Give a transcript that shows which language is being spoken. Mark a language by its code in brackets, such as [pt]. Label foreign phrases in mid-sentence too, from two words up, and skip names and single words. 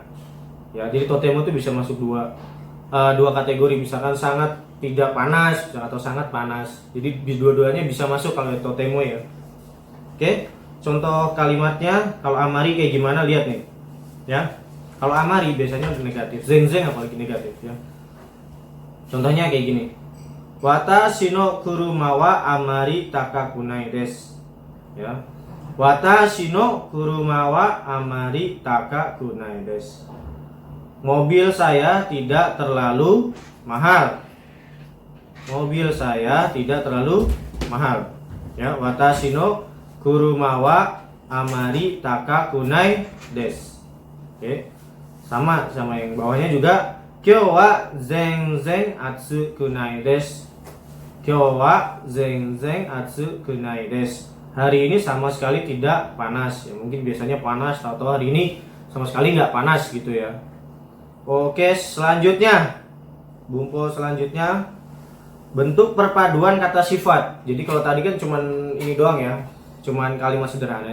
[id] Ya, jadi totemo itu bisa masuk dua kategori, misalkan sangat tidak panas atau sangat panas. Jadi dua-duanya bisa masuk kalau totemo ya. Oke, contoh kalimatnya kalau amari kayak gimana, lihat nih. Ya. Kalau amari biasanya udah negatif, zeng-zeng apalagi negatif ya. Contohnya kayak gini. [ja] 私の車はあまり高くないです. [id] Ya. [ja] 私の車はあまり高くないです. [id] Mobil saya tidak terlalu mahal. Mobil saya tidak terlalu mahal. Ya, [ja] 私の車はあまり高くないです. [id] Oke. Sama yang bawahnya juga. [ja] 今日は全暑くないです. 今日は全暑くないです. [id] Hari ini sama sekali tidak panas. Ya, mungkin biasanya panas atau hari ini sama sekali nggak panas gitu ya. Oke, selanjutnya bumpo selanjutnya bentuk perpaduan kata sifat. Jadi kalau tadi kan cuman ini doang ya, cuman kalimat sederhana.